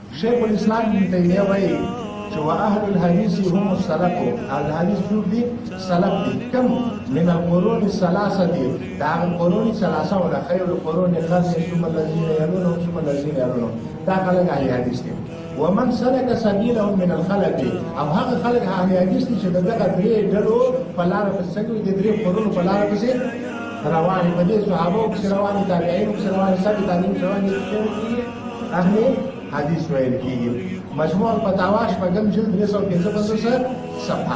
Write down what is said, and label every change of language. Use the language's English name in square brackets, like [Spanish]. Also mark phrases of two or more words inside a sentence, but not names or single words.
[Pashto] شيخ الاسلام ابن تيميه وایي چې [Arabic] واهل الحديث هم السلف، [Pashto] الحديث څوک دي؟ سلف دي. [Arabic] کم من القرون الثلاثه [Pashto] دي، دا [Arabic] القرون الثلاثه ولا خير القرون القرن ثم الذين يلونهم ثم الذين يلونهم، [Pashto] دا خلک اهل حدیث دي. [Arabic] ومن سلك سبيلهم من الخلق، [Pashto] او هغه خلک اهل حدیث دي چې دغه درې ډلو په لار پسې د درې قرون په لار پسې رواني، په دې صحابه او رواني، تابعین او رواني، سبي تابعین رواني، اهل حدیث ویل کیږي. مجموع الفتاوا شپږم جلد 355 صفحه.